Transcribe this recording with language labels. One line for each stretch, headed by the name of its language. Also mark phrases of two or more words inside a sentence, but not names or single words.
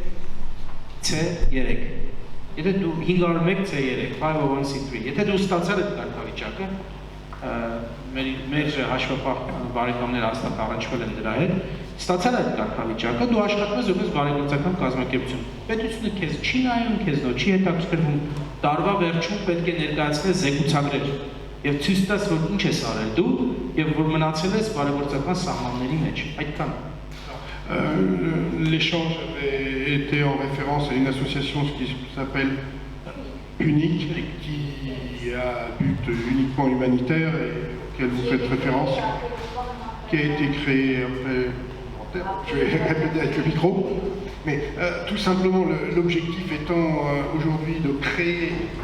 Armenian: C3, եթե դու 501 C3, 501C3, եթե դու ստացել այդ կարգավիճակը, մեր հաշվապահ բարեկամները հաստատ առնչվել են դրա հետ, ստացել այդ կարգավիճակը, դու աշխատում ես որպես բարեգործական կազմակերպություն։ Պետությունը քեզ չի նայում, քեզ չի հետաքրքրվում, տարվա վերջում պետք է ներկայացնել զեկուցագրեր եւ ցույց տաս, որ ինչ ես արել դու եւ որ մնացել ես բարեգործական սահմանների մեջ։ Այդքան։
French: L'échange avait été en référence à une association qui s'appelle Unique, qui a but uniquement humanitaire et auquel vous faites référence, qui a été créée après, je vais répéter avec le micro, mais tout simplement l'objectif étant aujourd'hui de créer